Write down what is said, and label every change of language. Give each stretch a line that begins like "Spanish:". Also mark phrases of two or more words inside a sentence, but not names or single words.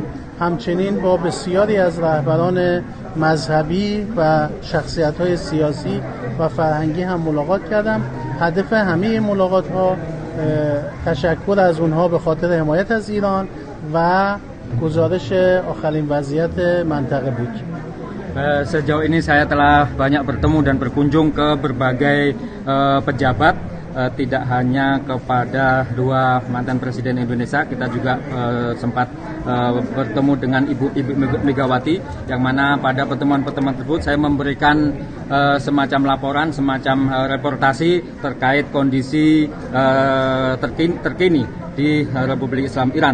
Persian: همچنین با بسیاری از رهبران مذهبی و شخصیت‌های سیاسی و فرهنگی هم ملاقات کردم. هدف همه ملاقات‌ها تشکر از اونها به خاطر حمایت از ایران و گزارش آخرین وضعیت منطقه بود.
Indonesian: Sejauh ini saya telah banyak bertemu dan berkunjung ke berbagai pejabat, tidak hanya kepada 2 mantan presiden Indonesia, kita juga sempat bertemu dengan Ibu Megawati, yang mana pada pertemuan-pertemuan tersebut saya memberikan semacam laporan, semacam reportasi terkait kondisi terkini di Republik Islam Iran.